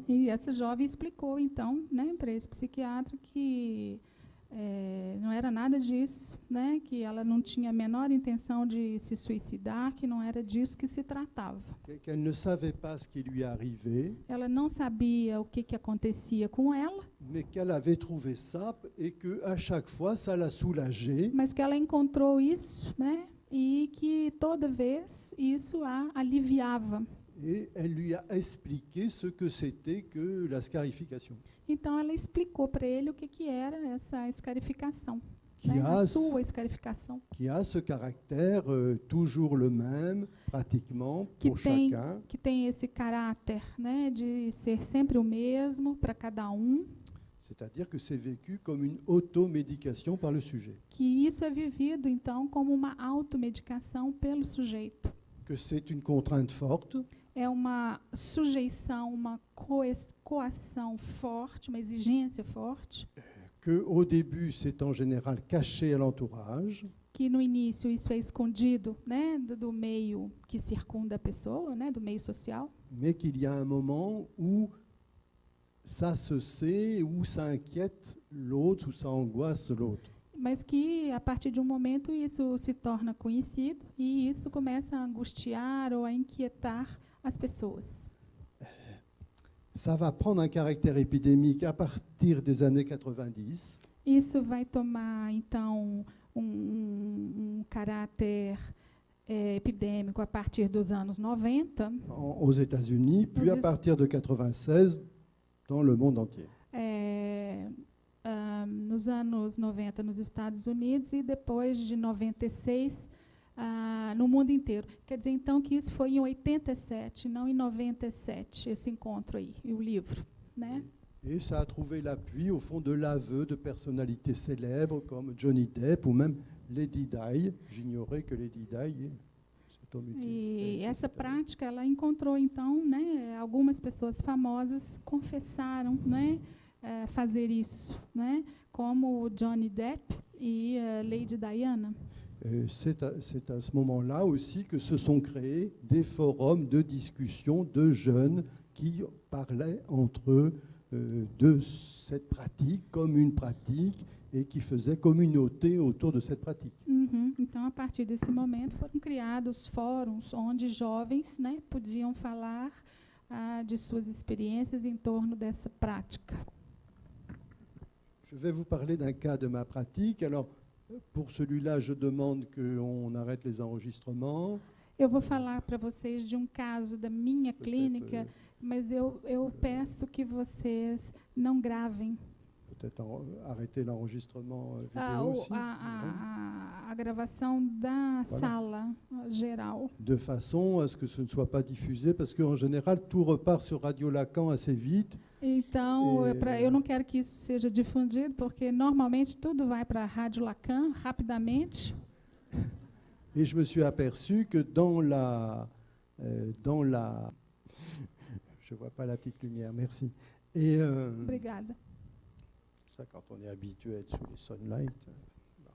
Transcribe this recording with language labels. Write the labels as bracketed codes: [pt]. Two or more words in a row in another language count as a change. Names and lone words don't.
[pt] E essa jovem explicou, então, né, para esse psiquiatra que não era nada disso, né, que ela não tinha a menor intenção de se suicidar, que não era disso que se tratava. [fr] Qu'elle ne savait pas ce qui lui arrivait, [pt] Ela não sabia o que acontecia com ela, [fr] mais qu'elle avait trouvé ça et qu'à chaque fois, ça la soulageait. [pt] mas que ela encontrou isso, né, e que toda vez isso a aliviava. [fr] Et elle lui a expliqué ce que c'était que la scarification. [pt] Então ela explicou para ele o que era essa escarificação, [fr] Qui [pt] né, a, a sua escarificação, [fr] qui a ce caractère toujours le même, pratiquement, que pour [pt] tem, [fr] chacun. [pt] que tem esse caráter, né, de ser sempre o mesmo para cada um, [fr] C'est-à-dire que c'est vécu comme une automédication par le sujet. [pt] que isso é vivido, então, como uma automedicação pelo sujeito. [fr] Que c'est une contrainte forte, [pt] É uma sujeição, uma coação forte, uma exigência forte, [fr] qu'au début, c'est en général caché à l'entourage, [pt] que no início isso é escondido, né, do meio que circunda a pessoa, né, do meio social, [fr] mais qu'il y a un moment où ça se sait, où ça inquiète l'autre, où ça angoisse l'autre. [pt] mas que a partir de um momento isso se torna conhecido e isso começa a angustiar ou a inquietar as pessoas. [fr] Ça va prendre un caractère épidémique à partir des années 90. [pt] Isso vai tomar, então, um caráter epidêmico a partir dos anos 90, [fr] Aux États-Unis, puis à partir de 96 dans le monde entier. [pt] Nos anos 90 nos Estados Unidos e depois de 96 no mundo inteiro. Quer dizer, então, que isso foi em 87, não em 97, esse encontro aí, e o livro, né? [fr] Et ça a trouvé l'appui, au fond, de l'aveu de personnalités célèbres comme Johnny Depp ou même Lady Di. J'ignorais que Lady Di s'automutilait. [pt] E essa prática, ela encontrou, então, né, algumas pessoas famosas confessaram, né, fazer isso, né, como Johnny Depp e Lady Diana. [fr] C'est à ce moment-là aussi que se sont créés des forums de discussion de jeunes qui parlaient entre eux de cette pratique comme une pratique et qui faisaient communauté autour de cette pratique. [pt] Então, a partir desse momento, foram criados fóruns onde jovens, né, podiam falar de suas experiências em torno dessa prática. [fr] Je vais vous parler d'un cas de ma pratique. Alors, pour celui-là, je demande qu'on arrête les enregistrements. [pt] Eu vou falar para vocês de um caso da minha clínica, mas eu peço que vocês não gravem. [fr] Peut-être arrêter l'enregistrement vidéo aussi. [pt] A gravação da sala geral. [fr] De façon à ce que ce ne soit pas diffusé, parce qu'en général, tout repart sur Radio Lacan assez vite. [pt] Então, eu não quero que isso seja difundido, porque normalmente tudo vai para a Rádio Lacan rapidamente. [fr] Et je me suis aperçu que dans la je vois pas la petite lumière, merci. Et [pt] Obrigada. [fr] ça, quand on est habitué à être sous les sunlights.